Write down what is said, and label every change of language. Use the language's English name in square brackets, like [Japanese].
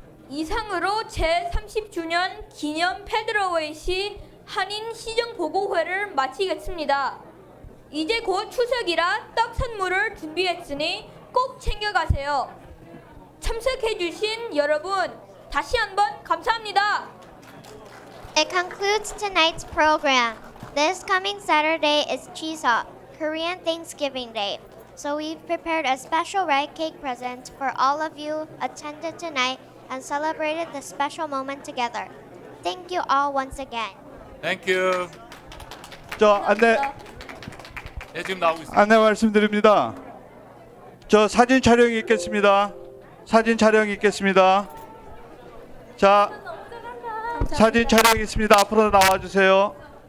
[Korean] 이상으로 제30주년 기념 페드러웨이시 한인 시정보고회를 마치겠습니다. 이제 곧 추석이라 떡 선물을 준비했으니 꼭 챙겨가세요. 참석해주신 여러분 다시 한번 감사합니다. [English] It concludes tonight's program. This coming Saturday is Chuseok, Korean Thanksgiving Day. So we've prepared a special rice cake present for all of you attended tonight and celebrated this special moment together. Thank you all once again. Thank you. [Korean] 저 안내 네, 지금 나오고 있습니다. 안내 말씀드립니다. 저 사진 촬영이 있겠습니다. 사진 촬영이 있겠습니다. 자, 사진 촬영이 있습니다. 앞으로 나와 주세요.